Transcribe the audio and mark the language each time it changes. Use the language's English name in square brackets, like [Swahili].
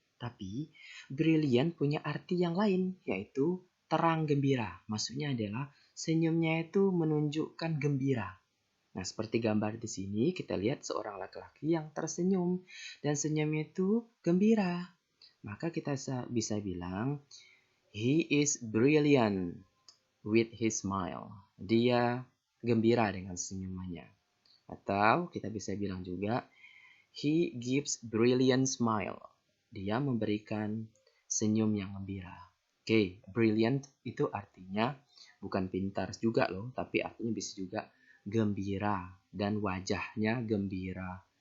[Indonesian] Tapi, brilliant punya arti yang lain, yaitu terang gembira. Maksudnya adalah senyumnya itu menunjukkan gembira. Nah, seperti gambar di sini, kita lihat seorang laki-laki yang tersenyum. Dan senyumnya itu gembira. Maka kita bisa bilang, [English] he is brilliant with his smile. [Indonesian] Dia gembira dengan senyumannya. Atau kita bisa bilang juga, [English] he gives brilliant smile. [Indonesian] Dia memberikan senyum yang gembira. Oke, brilliant itu artinya bukan pintar juga loh, tapi artinya bisa juga gembira, dan wajahnya gembira.